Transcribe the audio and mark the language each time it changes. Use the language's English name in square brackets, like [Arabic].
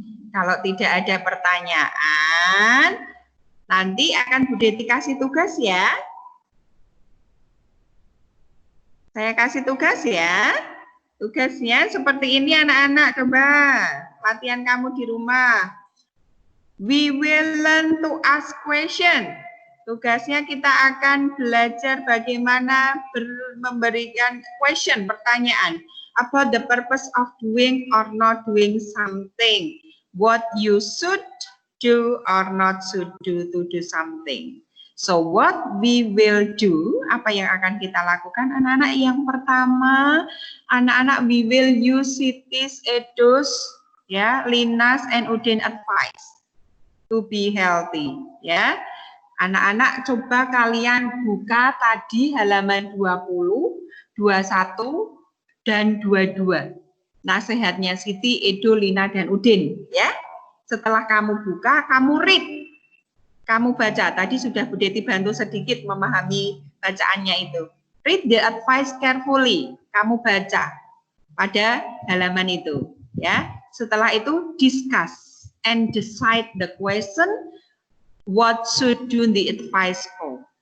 [Indonesian] Kalau tidak ada pertanyaan, nanti akan Bu Deti kasih tugas ya. Saya kasih tugas ya. Tugasnya seperti ini anak-anak, coba latihan kamu di rumah. [English] We will learn to ask question. [Indonesian] Tugasnya kita akan belajar bagaimana memberikan [English] question, pertanyaan, about the purpose of doing or not doing something, what you should do or not should do to do something. So what we will do, [Indonesian] apa yang akan kita lakukan anak-anak? Yang pertama, anak-anak [English] we will use Siti's, Edo's, ya, Lina's and Udin advice to be healthy, ya. [Indonesian] Anak-anak coba kalian buka tadi halaman 20, 21, dan 22. Nasihatnya Siti, Edo, Lina, dan Udin. Ya. Setelah kamu buka, kamu read. Kamu baca. Tadi sudah Bu Deti bantu sedikit memahami bacaannya itu. [English] Read the advice carefully. [Indonesian] Kamu baca pada halaman itu. [English] Ya. [Indonesian] Setelah itu [English] discuss and decide the question. What should do the advice for?